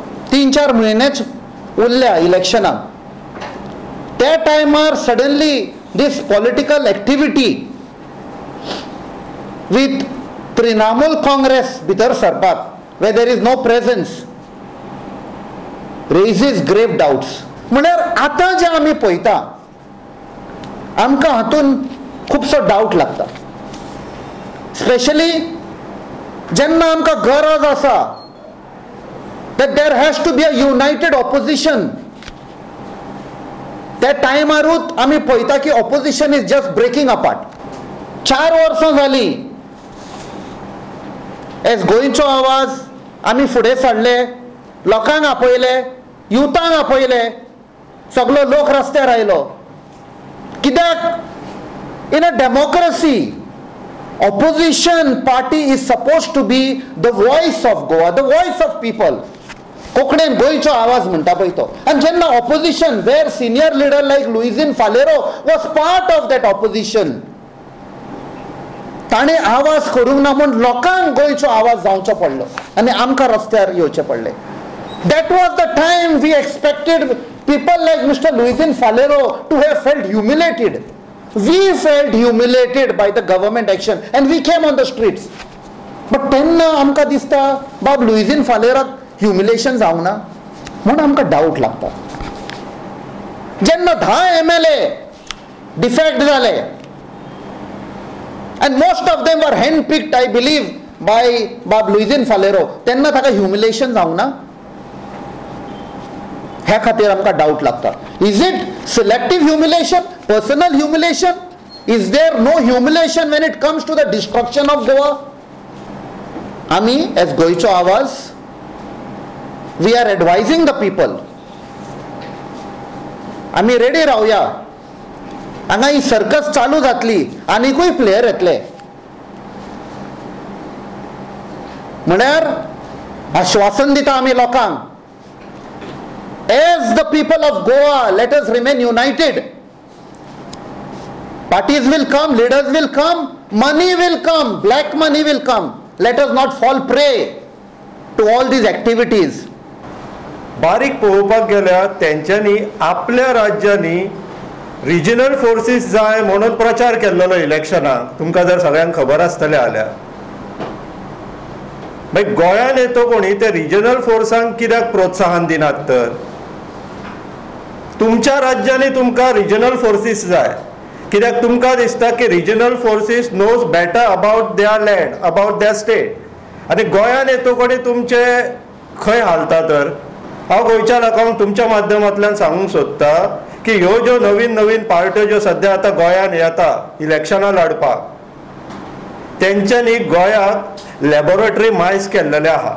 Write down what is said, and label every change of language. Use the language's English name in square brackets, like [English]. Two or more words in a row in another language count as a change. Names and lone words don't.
[Konkani] 3-4 म्हयनेच उरल्या इलेक्शनाक. त्या टायमार [English] सडनली this political activity with Trinamool Congress [Konkani] भितर सरपाक, [English] where there is no presence, raises grave doubts. [Konkani] म्हळ्यार आतां जे आमी पळयता आमकां हातून खुबसो डावट लागता, स्पेशली जेन्ना आमकां गरज आसा [English] that there has to be a united opposition. [Konkani] त्या टायमारूच आमी पळयता की [English] opposition is just breaking apart. [Konkani] 4 वर्सां जाली एज गोंयचो आवाज आमी फुडें सरले, लोकांक आपयले, युथांक आपयले, सगळो लोक रस्त्यार आयलो. [English] कित्याक in a democracy opposition party is supposed to be the voice of Goa, the voice of people. [Konkani] कोंकणीन गोंयचो आवाज म्हणटा पळय तो. आनी जेन्ना [English] opposition were senior leader like Luizinho Faleiro was part of that opposition, [Konkani] ताणें आवाज करूंक ना म्हूण लोकांक गोंयचो आवाज जावचो पडलो आनी आमकां रस्त्यार येवचें पडलें. [English] That was the time we expected people like Mr. Luizinho Faleiro to have felt humiliated. We felt humiliated by the government action and we came on the streets. [Konkani] But तेन्ना आमकां दिसता बाब लुइजीन फालेराक ह्युमिलेशन जावंक ना म्हूण आमकां डावट लागता. जेन्ना 10 MLA डिफेक्ट जाले [English] and most of them were hand picked, I believe, by [Konkani] बाब लुइजीन फालेरो, तेन्ना ताका ह्युमिलेशन जावंक ना, ह्या खातीर आमकां डावट लागता. [English] Is it selective humiliation, personal humiliation? Is there no humiliation when it comes to the destruction of Goa? [Konkani] आमी एज गोंयचो आवाज [English] we are advising the people, [Konkani] आमी रेडी रावया. हांगा ही सर्कस चालू जातली, आनीकूय प्लेयर येतले. म्हळ्यार आश्वासन दिता आमी लोकांक, [English] as the people of Goa, let us remain united. Parties will come, leaders will come, money will come, black money will come. Let us not fall prey to all these activities. [Konkani] बारीक पळोवपाक गेल्यार तेंच्यांनी आपल्या राज्यांनी रिजनल फोर्सीस जाय म्हणून प्रचार केल्लो इलेक्शनाक. तुमकां जर सगळ्यांक खबर आसतलें जाल्यार मागीर गोंयांत येतो कोणी ते रिजनल फोर्सांक कित्याक प्रोत्साहन दिनात? तर तुमच्या राज्यांनी तुमकां रिजनल फोर्सीस जाय कित्याक तुमकां दिसता की रिजनल फोर्सीस [English] knows better about their land, about their state. [Konkani] आनी गोंयांत येतो कोणी तुमचे खंय हालता? तर हांव गोंयच्या लोकांक तुमच्या माध्यमांतल्यान सांगूंक सोदता की ह्यो ज्यो नवीन नवीन पार्ट्यो ज्यो सद्या आतां गोंयांत येता इलेक्शनां लडपाक, तेंच्यांनी गोंयाक लॅबोरेटरी मायज केल्लेले आहा.